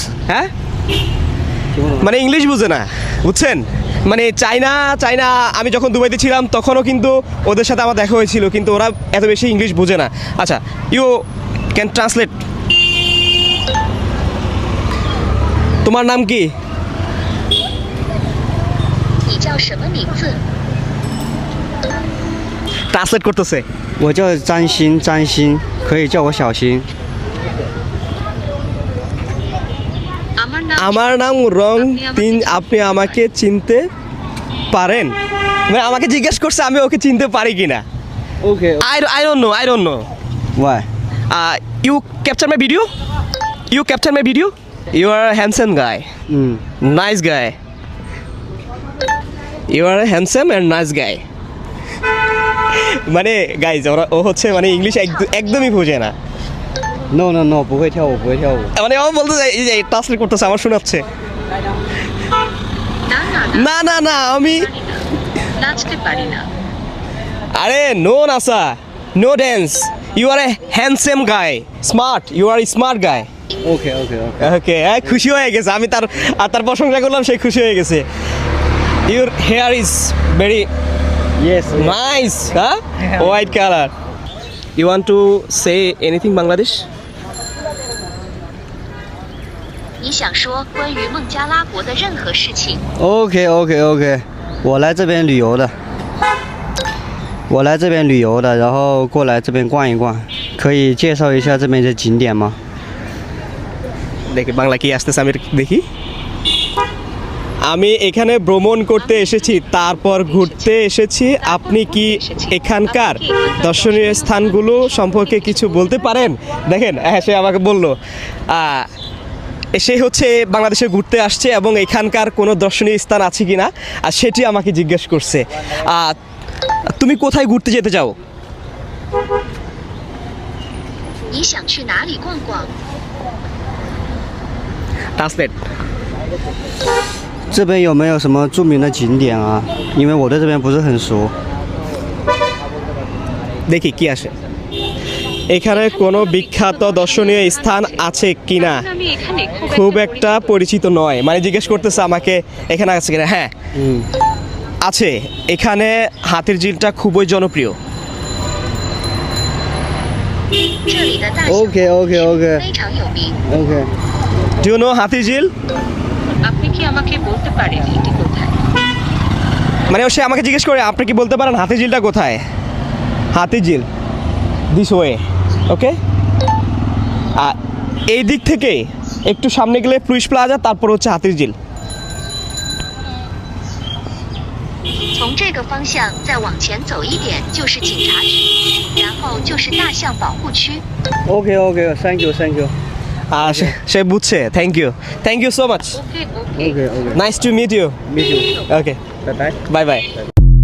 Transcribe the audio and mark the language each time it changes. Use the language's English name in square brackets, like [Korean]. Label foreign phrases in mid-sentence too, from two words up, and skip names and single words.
[Bangla] হ্যাঁ, মানে ইংলিশ বুঝে না, বুঝছেন? মানে চায়না আমি যখন দুবাইতে ছিলাম তখনও কিন্তু ওদের সাথে আমার দেখা হয়েছিল, কিন্তু ওরা এত বেশি ইংলিশ বুঝে না। আচ্ছা, [English] You can translate. [Bangla] তোমার নাম কি? [Chinese] 你叫什么名字？ [Bangla] ট্রান্সলেট করতেছে। [Chinese] 我叫张鑫，张鑫，可以叫我小新。 [Bangla] আমার নাম আমার নাম রং তিন, আপনি আমাকে চিনতে পারেন? মানে আমাকে জিজ্ঞেস করছে আমি ওকে চিনতে পারি কিনা। [English] Okay. I don't know. Why? You capture my video? You capture my video? You are a handsome guy. Nice guy. You are a handsome and nice guy. [Bangla] মানে গাইজ ও হচ্ছে মানে ইংলিশ একদমই বোঝে না। [English] No, no, no， [Chinese] 不会跳舞，不会跳舞。 [Bangla] মানে ও বলতে চাই এই যে ট্রান্সলেট করতেছে, আমার শোনাচ্ছে। না না না আমি নাচতে পারি না। [English] আরে No nasa, no dance. You are a handsome guy, smart, you are smart guy. Okay, okay, okay. [Bangla] ওকে, খুশি হয়ে গেছে, আমি তার প্রশংসা করলাম, সে খুশি হয়ে গেছে। [English] Your hair is very Yes. নাইস, হ্যাঁ, White color. You want to say anything Bangladesh? [Chinese] 你想说关于孟加拉国的任何事情？ [English] Okay, okay, okay。 [Chinese] 我来这边旅游的。我来这边旅游的，然后过来这边逛一逛，可以介绍一下这边的景点吗？ [Bangla] দেখি বাংলা কি আসতেছে, আমি দেখি। আমি এখানে ভ্রমণ করতে এসেছি, তারপর ঘুরতে এসেছি। আপনি কি এখানকার দর্শনীয় স্থানগুলো সম্পর্কে কিছু বলতে পারেন? দেখেন, হ্যাঁ, সে আমাকে বললো সে হচ্ছে বাংলাদেশে ঘুরতে আসছে এবং এখানকার কোনো দর্শনীয় স্থান আছে কি না, আর সেটি আমাকে জিজ্ঞেস করছে। তুমি কোথায় ঘুরতে যেতে চাও? 你想去哪里逛逛？ ট্রান্সলেট। 这边有没有什么著名的景点啊？因为我对这边不是很熟。 দেখি কি আসে। এখানে কোনো বিখ্যাত দর্শনীয় স্থান আছে কিনা? আমি এখানে খুব একটা পরিচিত নয়, মানে জিজ্ঞেস করতেছে আমাকে এখানে আছে কিনা। হ্যাঁ, আছে। এখানে হাতির ঝিলটা খুবই জনপ্রিয়। [Chinese] 这里的大象 [English] Okay, okay, okay. [Chinese] 非常有名。 [English] Okay. Do you know হাতির ঝিল? [Bangla] আপনি কি আমাকে বলতে পারেন এটি কোথায়? মানে সে আমাকে জিজ্ঞেস করে আপনি কি বলতে পারেন হাতির ঝিলটা কোথায়? [English] হাতির ঝিল this way, okay. [Bangla] আর এই দিক থেকে একটু সামনে গেলে প্লুইস প্লাজা, তারপর হচ্ছে হাতির ঝিল। [Chinese] 从这个方向再往前走一点就是警察局，然后就是大象保护区。 [English] Okay, okay. Thank you, thank you. [Bangla] সে বুঝছে। [English] Thank you so much. Okay okay. Okay, okay. Nice to meet you. Meet you. ওকে, Bye bye. Bye bye.